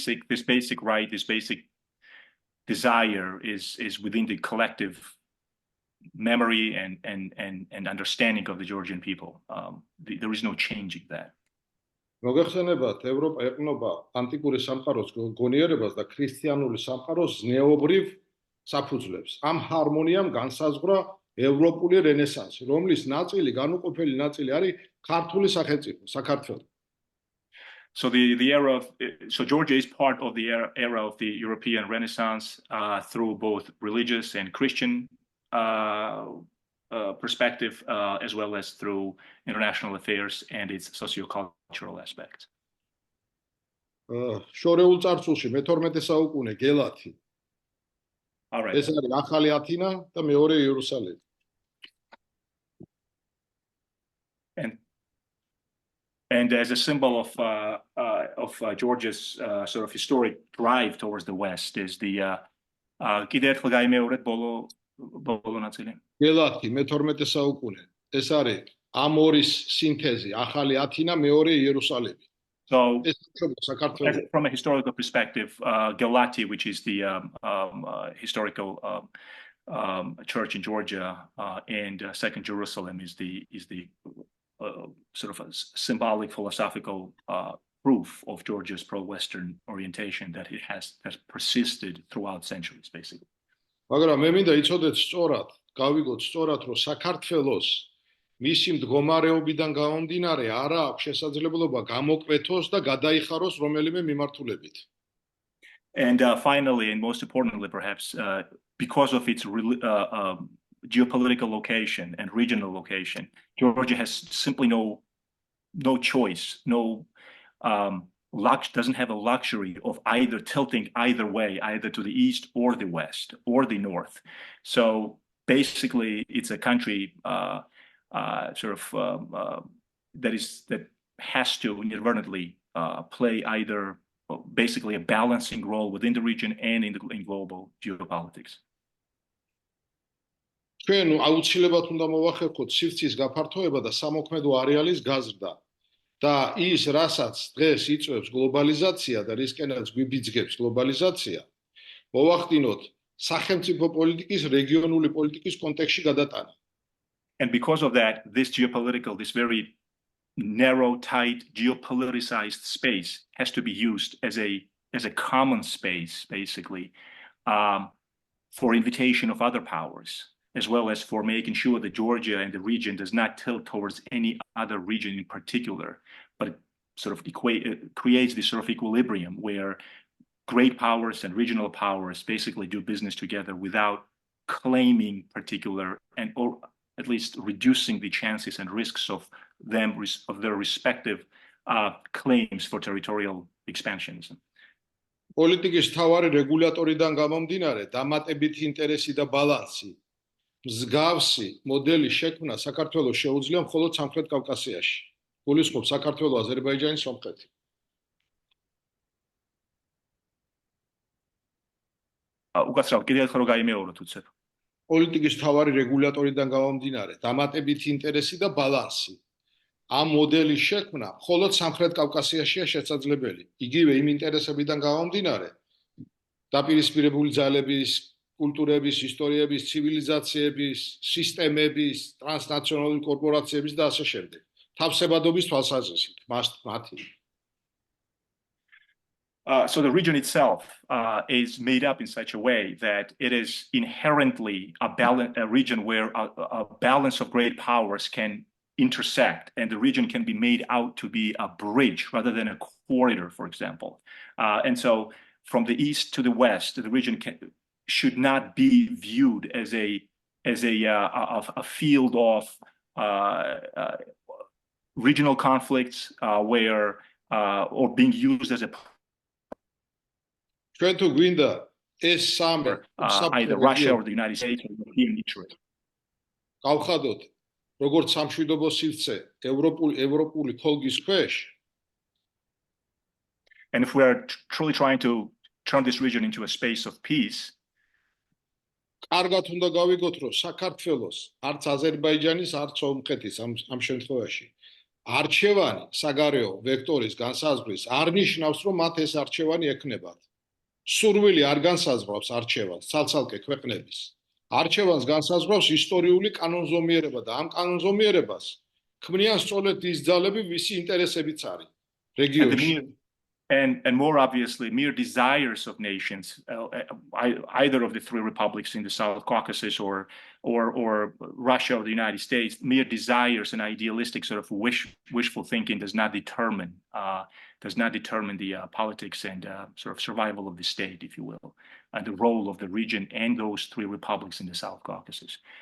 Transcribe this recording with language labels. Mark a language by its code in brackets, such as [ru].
[en] This basic right, this basic desire is within the collective memory and understanding of the Georgian people. There is no changing that. [ka] მოგეხსენებათ, ევროპა ეყნობა ანტიკური სამყაროს გონიერებას და ქრისტიანული სამყაროს ზნეობრივ საფუძვლებს. ამ ჰარმონიამ განსაზღვრა ევროპული რენესანსი, რომლის ნაწილი, განუყოფელი ნაწილი არის ქართული სახელმწიფო, საქართველო. [en] So Georgia is part of the era of the European Renaissance through both religious and Christian perspective, as well as through international affairs and its socio-cultural aspects. [ka] შორეულ წარსულში მე-12 საუკუნე გელათი. [en] All right. [ka] ეს არის ახალი ათინა და მეორე იერუსალიმი. [en] And as a symbol of Georgia's sort of historic drive towards the West is the [ka] კიდე ერთხელ გაიმეორეთ ბოლო ნაწილი. გელათი მე-12 საუკუნე. ეს არის ამ ორის სინთეზი, ახალი ათინა, მეორე იერუსალიმი. [en] So, from a historical perspective, Gelati, which is the historical church in Georgia, and Second Jerusalem is the sort of a symbolic philosophical proof of Georgia's pro-Western orientation that it has persisted throughout centuries, basically. [ka] მაგრამ მე მინდა იცოდეთ სწორად, გავიგოთ სწორად, რომ საქართველოს მისი მდგომარეობიდან გამომდინარე არა აქვს შესაძლებლობა გამოკვეთოს და გადაიხაროს რომელიმე მიმართულებით. [en] And finally, and most importantly, perhaps, because of its geopolitical location and regional location, Georgia has simply no choice, doesn't have a luxury of either tilting either way, either to the east or the west or the north. So basically, it's a country that has to inadvertently play either basically a balancing role within the region and in global geopolitics. [ka] ჩვენ აუცილებლად უნდა მოვახერხოთ სივრცის გაფართოება და სამოქმედო არეალის გაზრდა და ის, რასაც დღეს იწვევს გლობალიზაცია და რისკენაც გვიბიძგებს გლობალიზაცია, მოვახდინოთ სახელმწიფო პოლიტიკის, რეგიონული პოლიტიკის კონტექსტში გადატანა. [en] And because of that, this very narrow, tight, geopoliticized space has to be used as a common space, basically, for invitation of other powers, as well as for making sure that Georgia and the region does not tilt towards any other region in particular, but it sort of creates this sort of equilibrium where great powers and regional powers basically do business together without claiming particular or at least reducing the chances and risks of their respective claims for territorial expansionism. [ka] პოლიტიკის მთავარი რეგულატორიდან გამომდინარე, დამატებითი ინტერესი და ბალანსი, მსგავსი მოდელი შექმნა საქართველოს შეუძლია მხოლოდ სამხრეთ კავკასიაში. გულისხმობ საქართველოს, აზერბაიჯანის, სომხეთი. უკაცრავ, კიდევ ერთხელ რომ გაიმეოროთ უცებ. პოლიტიკის მთავარი რეგულატორიდან გამომდინარე, დამატებითი ინტერესი და ბალანსი. ამ მოდელის შექმნა მხოლოდ სამხრეთ კავკასიაშია შესაძლებელი. იგივე იმ ინტერესებიდან გამომდინარე, დაპირისპირებული ძალების, კულტურების, ისტორიების, ცივილიზაციების, სისტემების, ტრანსნაციონალური კორპორაციების და ასე შემდეგ. თავსებადობის თვალსაზრისით, მათი. [en] So the region itself is made up in such a way that it is inherently a region where a balance of great powers can intersect, and the region can be made out to be a bridge rather than a corridor, for example. And so from the east to the west, the region should not be viewed as a field of regional conflicts or being used as a either Russia or the United States or European interest. [ka] გავხადოთ, როგორც სამშვიდობო სივრცე ევროპული თოლგის ქვეშ. [en] And if we are truly trying to turn this region into a space of peace, [ka] კარგად უნდა გავიგოთ, რომ საქართველოს არც აზერბაიჯანის, არც სომხეთის ამ შემთხვევაში არჩევანი საგარეო ვექტორის განსაზღვრის არ ნიშნავს, რომ მათ ეს არჩევანი ექნებათ. სურვილი არ განსაზღვრავს არჩევანს ცალ-ცალკე ქვეყნების. არჩევანს განსაზღვრავს ისტორიული კანონზომიერება და ამ კანონზომიერებას ქმნიან სწორედ ის ძალები, ვისი ინტერესებიც არის რეგიონში. [en] And more obviously, mere desires of nations, either of the three republics in the South Caucasus or Russia or the United States, mere desires and idealistic sort of wishful thinking does not determine the politics and sort of survival of the state, if you will, and the role of the region and those three republics in the South Caucasus.